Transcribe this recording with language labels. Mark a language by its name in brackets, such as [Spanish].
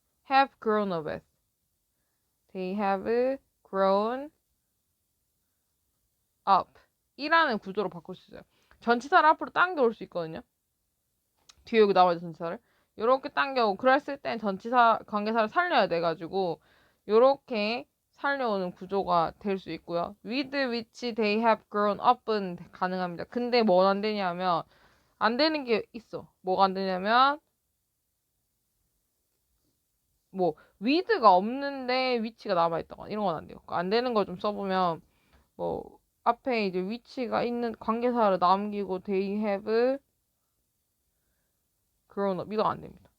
[English] have grown up with. They have grown up. [Korean] 이라는 구조로 바꿀 수 있어요. 전치사를 앞으로 당겨올 수 있거든요. 뒤에 여기 나와있는 전치사를. 요렇게 당겨오고, 그랬을 땐 전치사, 관계사를 살려야 돼가지고, 요렇게 살려오는 구조가 될 수 있고요. [English] with which they have grown up은 [Korean] 가능합니다. 근데 뭐가 안 되냐면, 안 되는 게 있어. 뭐가 안 되냐면, 뭐, with가 없는데 위치가 남아있다거나 이런 건 안 돼요. 안 되는 걸 좀 써보면, 뭐, 앞에 이제 위치가 있는 관계사를 남기고 [English] they have grown up. [Korean] 이거 안 됩니다.